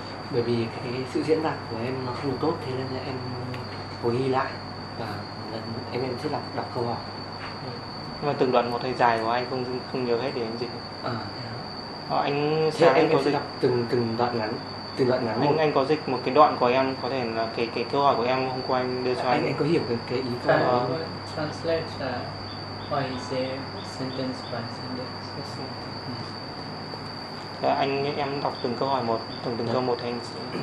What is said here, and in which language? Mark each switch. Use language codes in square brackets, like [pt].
[vi] Vì cái sự diễn đạt của em nó không tốt, thế nên em hồi ghi lại và em sẽ đọc câu hỏi. Nhưng mà từng đoạn một hơi dài của anh không nhớ hết để anh dịch. Thế anh sẽ đọc từng đoạn ngắn. Anh có dịch một cái đoạn của em, có thể là cái câu hỏi của em hôm qua anh đưa cho anh. Anh có hiểu cái ý câu hỏi. [en] Translate why is it sentence by sentence. [vi] Em đọc từng câu hỏi một, từng câu một anh sẽ